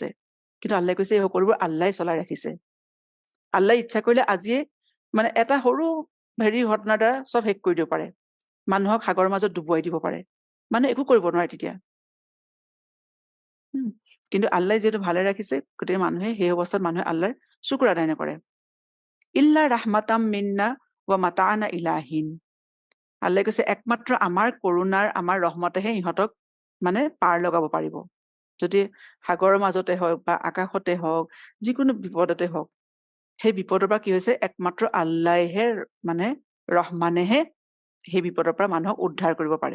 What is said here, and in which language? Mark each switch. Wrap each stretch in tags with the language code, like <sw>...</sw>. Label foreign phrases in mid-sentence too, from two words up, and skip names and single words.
<as>কিন্তু আল্লাহে কৈছে এই সকলোবোৰ আল্লাহে চলাই ৰাখিছে। আল্লাহে ইচ্ছা কৰিলে আজিয়ে মানে এটা সৰু হেৰি ঘটনাৰ দ্বাৰা চব শেষ কৰি দিব পাৰে, মানুহক সাগৰৰ মাজত ডুবুৱাই দিব পাৰে, মানুহে একো কৰিব নোৱাৰে তেতিয়া। কিন্তু আল্লাহে যিহেতু ভালে ৰাখিছে, গতিকে মানুহে সেই অৱস্থাত মানুহে আল্লাহৰ শুক্ৰ আদায় নকৰে।</as> <ar>إلا رحمة منا ومتاعا إلى حين.</ar> <as>আল্লাহে কৈছে একমাত্ৰ আমাৰ কৰোণাৰ, আমাৰ ৰহমতেহে ইহঁতক মানে পাৰ লগাব পাৰিব। যদি সাগৰৰ মাজতে হওক বা আকাশতে হওক, যিকোনো বিপদতে হওক, সেই বিপদৰ পৰা কি হৈছে, একমাত্ৰ আল্লাহে মানে ৰহমানেহে সেই বিপদৰ পৰা মানুহক উদ্ধাৰ কৰিব পাৰে।</as>